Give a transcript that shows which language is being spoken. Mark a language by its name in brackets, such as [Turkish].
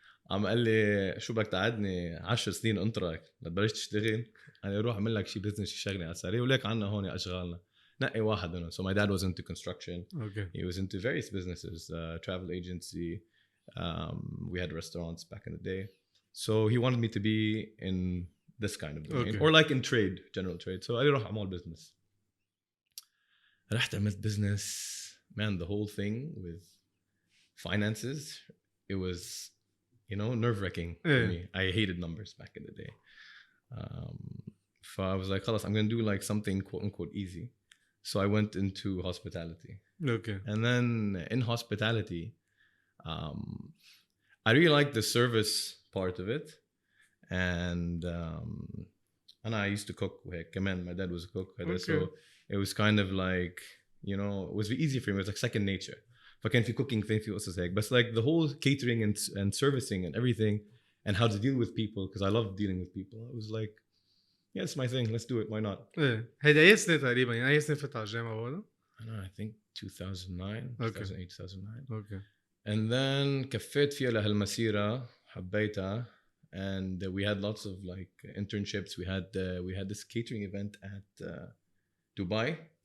[Arabic] عم قال لي شو بدك تقعدني 10 سنين انطرك لتبلش تشتغل؟ أنا أروح أعمل لك شيء بزنس يشغلني على السريع وليك عنا هون أشغالنا. نقي واحد منهم. [English] So my dad was into construction. Okay. He was into various businesses, travel agency. We had restaurants back in the day. So he wanted me to be in this kind of domain. Okay. Or like in trade, general trade. So I did أعمل business. [Arabic] رحت عملت business. [English] Man, the whole thing with finances, it was, you know, nerve-wracking for me. I hated numbers back in the day. So I was like, خلاص, I'm going to do like something quote-unquote easy. So I went into hospitality. Okay. And then in hospitality, I really liked the service part of it. And I used to cook. My dad was a cook. Okay. So it was kind of like, you know, it was easy for me. It was like second nature. [Arabic] فكان في [English] cooking thing [Arabic] في قصص هيك. [English] But like the whole catering and servicing and everything and how to deal with people, because I love dealing with people. I was like, yeah, it's my thing. Let's do it. Why not? [Arabic] هيدا أي سنة تقريبا يعني أي سنة فتح الجامعة ولا؟ [English] I think 2009, 2008, 2009. Okay. And then [Arabic] كفيت فيها لهالمسيرة حبيتها. [English] And we had lots of like internships. We had this catering event at Dubai.